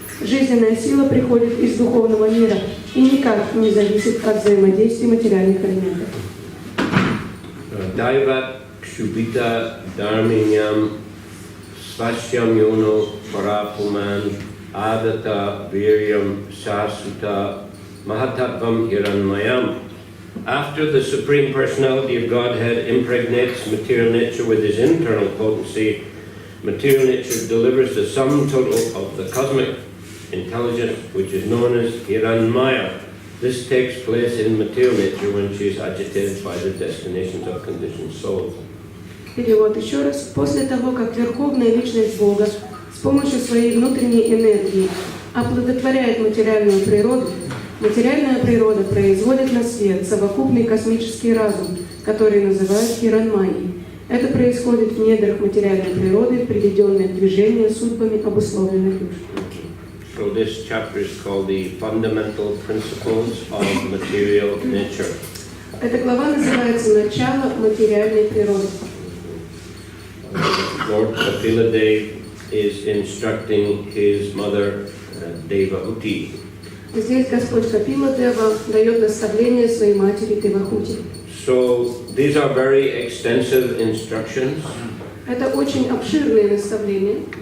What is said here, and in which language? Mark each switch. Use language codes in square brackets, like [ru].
[ru] Жизненная сила приходит из духовного мира и никак не зависит от взаимодействия материальных элементов. [sa] Дайват кшубита дарминям свасьям йоно парапуман адата вирьям сасута mahatattvam hiranmayam. [en] After the Supreme Personality of Godhead impregnates material nature with His internal potency, material nature delivers the sum total of the cosmic intelligence, which is known as Hiranmaya. This takes place in material nature when she is agitated by the destinations of conditioned souls. [ru] Перевод еще раз. После того, как Верховная Личность Бога с помощью своей внутренней энергии оплодотворяет материальную природу, материальная природа производит на свет совокупный космический разум, который называют Хиранмайей. Это происходит в недрах материальной природы, приведенной в движение судьбами обусловленных душ. [en] So this chapter is called the Fundamental Principles of Material Nature. [ru] Эта глава называется «Начало материальной природы». [en] Lord Kapila Dev is instructing his mother Devahuti. [ru] Здесь Господь Капила Дева дает наставление своей матери Девахути. [en] So these are very extensive instructions. [ru] Это очень обширные наставления.